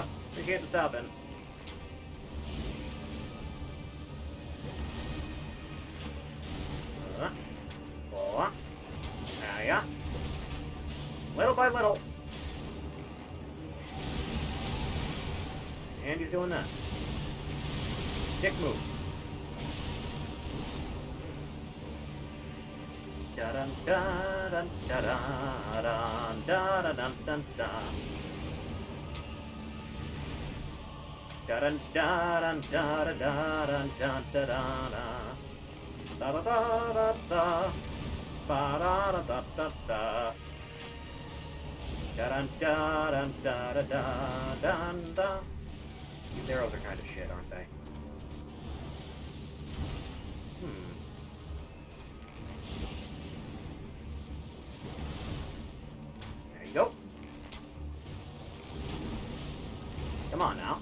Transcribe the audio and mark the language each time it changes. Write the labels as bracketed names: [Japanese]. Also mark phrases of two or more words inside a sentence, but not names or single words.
[English] Appreciate the stop in. Yeah. Little by little. And he's doing that. Dick move. Da dun da dun da dun da dun dun dun dun. Da dun da dun da da da dun da da da da da da da da da. Ba da da da da da. Da dun da dun da da da dun da. These arrows are kind of shit, aren't they? There you go. Come on now.